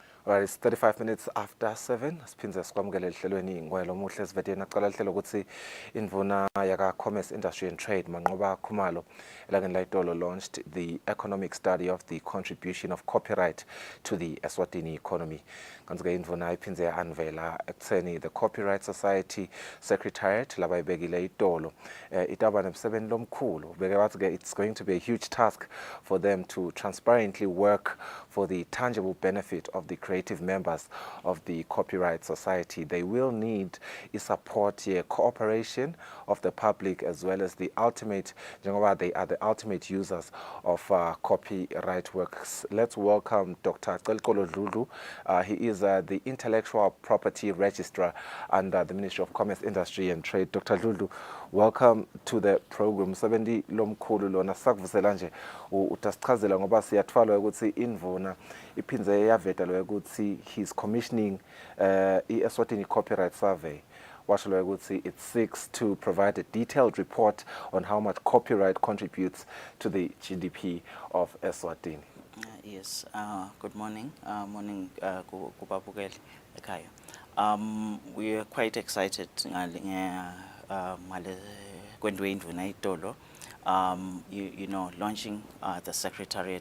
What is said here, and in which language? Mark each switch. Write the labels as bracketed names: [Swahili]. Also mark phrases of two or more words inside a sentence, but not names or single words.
[English] Right, it's 35 minutes after 7. [Swati] Siphinze sikwamukele ehlelweni ngwelo muhle sivedeni naqala ihlelo ukuthi indvuna yaka Commerce Industry and Trade Manqoba Khumalo elangeni layitolo [English] launched the economic study of the contribution of copyright to the Eswatini economy. [Swati] Kanzike indvuna iphindze unveila ekutheni [English] the Copyright Society Secretariat [Swati] labayibekile itolo itaba nemsebenzi lomkhulu beke wathi ke [English] it's going to be a huge task for them to transparently work for the tangible benefit of the creative members of the Copyright Society. They will need support here, cooperation of the public as well as the ultimate, they are the ultimate users of copyright works. Let's welcome Dr. Celkolo Dludlu. He is the Intellectual Property Registrar under the Ministry of Commerce, Industry and Trade. Dr. Dludlu, welcome to the program. [Swati] Sebendi lomkhulu lona sakuvusela nje utasichazela ngoba siyathwala ukuthi indvuna iphinze yaveta lo ukuthi [English] he's commissioning [Swati] i-Eswatini Copyright Survey. Washo lo ukuthi [English] it seeks to provide a detailed report on how much copyright contributes to the GDP of Eswatini. Yes, good morning. [Swati] Morning, Kubabukeli Ekaya. [English] We are quite excited you know, launching the Secretariat.